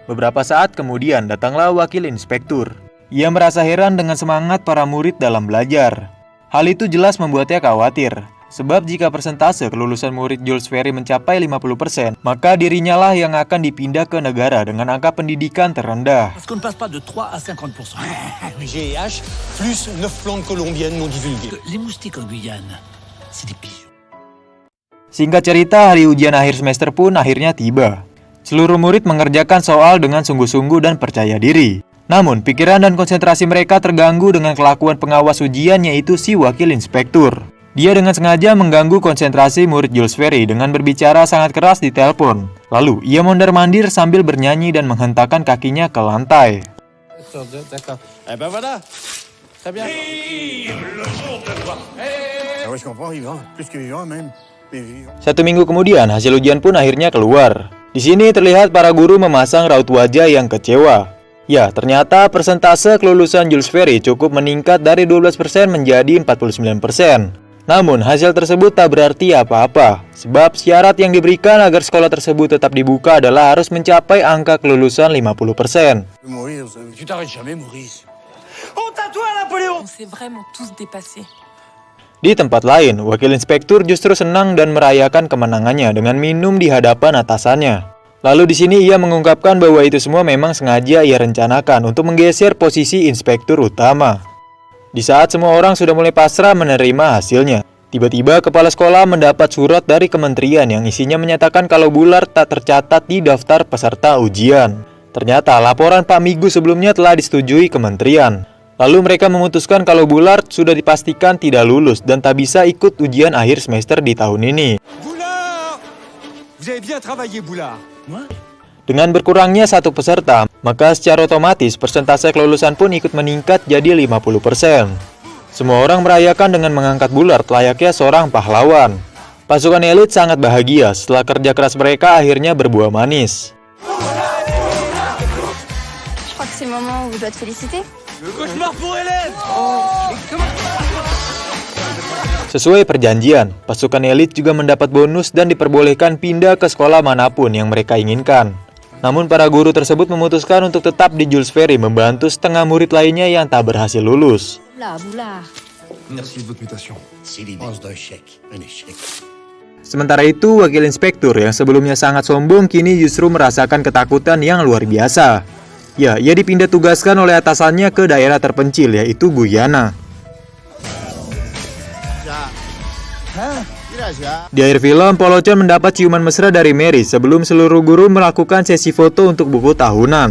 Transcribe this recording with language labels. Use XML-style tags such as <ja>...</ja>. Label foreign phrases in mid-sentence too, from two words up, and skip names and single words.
<id>Beberapa saat kemudian datanglah wakil inspektur. Ia merasa heran dengan semangat para murid dalam belajar. Hal itu jelas membuatnya khawatir. Sebab jika persentase kelulusan murid Jules Ferry mencapai 50%, maka dirinya lah yang akan dipindah ke negara dengan angka pendidikan terendah.</id> <fr>Parce qu'on ne passe pas de 3 à 50%. GH, plus 9 plantes colombiennes non divulguées. Les moustiques en Guyane, c'est des pigeons.</fr> <id>Singkat cerita, hari ujian akhir semester pun akhirnya tiba. Seluruh murid mengerjakan soal dengan sungguh-sungguh dan percaya diri. Namun, pikiran dan konsentrasi mereka terganggu dengan kelakuan pengawas ujian, yaitu si wakil inspektur. Dia dengan sengaja mengganggu konsentrasi murid Jules Ferry dengan berbicara sangat keras di telepon. Lalu, ia mondar-mandir sambil bernyanyi dan menghentakkan kakinya ke lantai.</id> <fr>Eh ben voilà. Très bien.</fr> <id>Satu minggu kemudian, hasil ujian pun akhirnya keluar. Di sini terlihat para guru memasang raut wajah yang kecewa. Ya, ternyata persentase kelulusan Jules Ferry cukup meningkat dari 12% menjadi 49%. Namun, hasil tersebut tak berarti apa-apa, sebab syarat yang diberikan agar sekolah tersebut tetap dibuka adalah harus mencapai angka kelulusan 50%.</id> <fr>Tu t'arrêtes jamais, Maurice. Honte à toi, Napoléon. On s'est vraiment tous dépassés.</fr> <id>Di tempat lain, wakil inspektur justru senang dan merayakan kemenangannya dengan minum di hadapan atasannya. Lalu di sini ia mengungkapkan bahwa itu semua memang sengaja ia rencanakan untuk menggeser posisi inspektur utama. Di saat semua orang sudah mulai pasrah menerima hasilnya, tiba-tiba kepala sekolah mendapat surat dari kementerian yang isinya menyatakan kalau Bular tak tercatat di daftar peserta ujian. Ternyata laporan Pak Migu sebelumnya telah disetujui kementerian. Lalu mereka memutuskan kalau Bular sudah dipastikan tidak lulus dan tak bisa ikut ujian akhir semester di tahun ini.</id> <fr>Boulard, vous avez bien travaillé, Boulard.</fr> <id>Dengan berkurangnya satu peserta, maka secara otomatis persentase kelulusan pun ikut meningkat jadi 50%. Semua orang merayakan dengan mengangkat Bular layaknya seorang pahlawan. Pasukan elit sangat bahagia setelah kerja keras mereka akhirnya berbuah manis.</id> <fr>Je crois que c'est le moment où je dois te féliciter. Le cauchemar pour Hélène.</fr> <id>Sesuai perjanjian, pasukan elit juga mendapat bonus dan diperbolehkan pindah ke sekolah manapun yang mereka inginkan. Namun para guru tersebut memutuskan untuk tetap di Jules Ferry membantu setengah murid lainnya yang tak berhasil lulus.</id> <fr>Boulard. Merci de votre invitation. C'est l'immense d'un chèque, un échec.</fr> <id>Sementara itu, wakil inspektur yang sebelumnya sangat sombong kini justru merasakan ketakutan yang luar biasa. Ya, ia dipindah tugaskan oleh atasannya ke daerah terpencil, yaitu Guyana. Di akhir film, Polocon mendapat ciuman mesra dari Mary sebelum seluruh guru melakukan sesi foto untuk buku tahunan.</id>